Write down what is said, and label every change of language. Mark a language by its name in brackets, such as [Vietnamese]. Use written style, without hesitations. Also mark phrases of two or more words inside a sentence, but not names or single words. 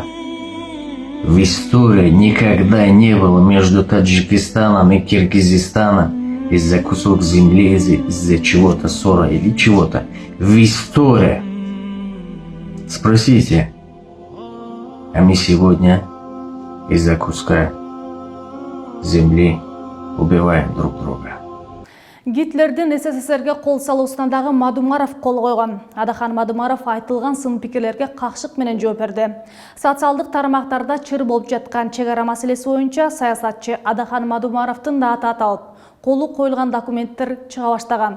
[Russian] В истории никогда не было между Таджикистаном и Киргизистаном из-за кусок земли, из-за чего-то ссора или чего-то. В истории. Спросите. А мы сегодня из-за куска земли убиваем друг друга. [Kyrgyz] Гитлердин СССРге кол салуусуна дагы Мадумаров кол койгон. Адахан Мадумаров айтылган сын пикирлерге какшык менен жооп берди. Социалдык тармактарда чыр болуп жаткан чек ара маселеси боюнча саясатчы Адахан Мадумаровдун да аты аталып, колу коюлган документтер чыга баштаган.